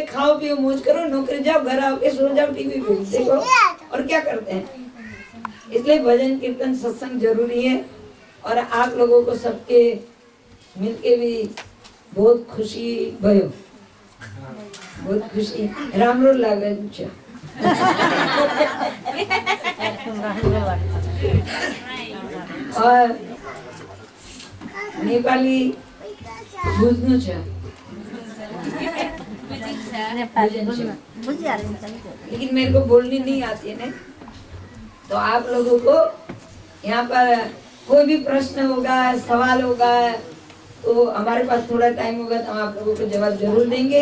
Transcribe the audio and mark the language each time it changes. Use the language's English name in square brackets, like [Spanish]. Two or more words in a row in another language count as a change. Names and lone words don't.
[Hindi] खाओ पियो मौज करो, नौकरी जाओ, घर आओ के सो जाओ, टीवी पे देखो, और क्या करते हैं। इसलिए भजन कीर्तन सत्संग जरूरी है। और आप लोगों को सबके मिलके भी बहुत खुशी भयो, [Nepali] बहुत खुशी रामरो लागे छ। और नेपाली बुझ्नु छ, [Hindi] लेकिन मेरे को बोलनी नहीं आती है ना। तो आप लोगों को यहाँ पर कोई भी प्रश्न होगा, सवाल होगा, तो हमारे पास थोड़ा टाइम होगा तो हम आप लोगों को जवाब जरूर देंगे।